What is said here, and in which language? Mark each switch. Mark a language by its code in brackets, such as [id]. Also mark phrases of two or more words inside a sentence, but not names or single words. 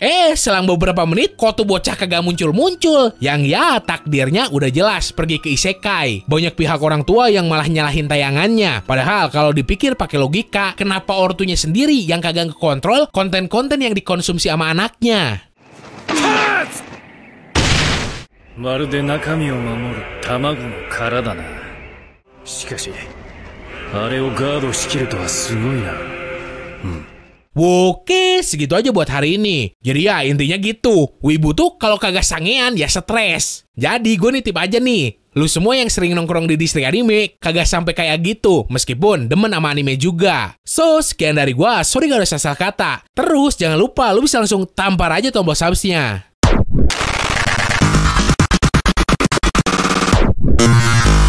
[id] Selang beberapa menit kok tuh bocah kagak muncul-muncul. Yang ya takdirnya udah jelas pergi ke isekai. Banyak pihak orang tua yang malah nyalahin tayangannya. Padahal kalau dipikir pakai logika, kenapa ortunya sendiri yang kagak ngekontrol konten-konten yang dikonsumsi sama anaknya? [ja] まるで中身を守る卵の殻だな。しかし、あれをガードしきるとはすごいな。 [id] Oke, segitu aja buat hari ini. Jadi ya intinya gitu, wibu tuh kalau kagak sangean ya stres. Jadi gue nitip aja nih, lu semua yang sering nongkrong di distrik anime kagak sampai kayak gitu, meskipun demen sama anime juga. So, sekian dari gue, sorry gak ada salah kata. Terus jangan lupa lu bisa langsung tampar aja tombol subsnya.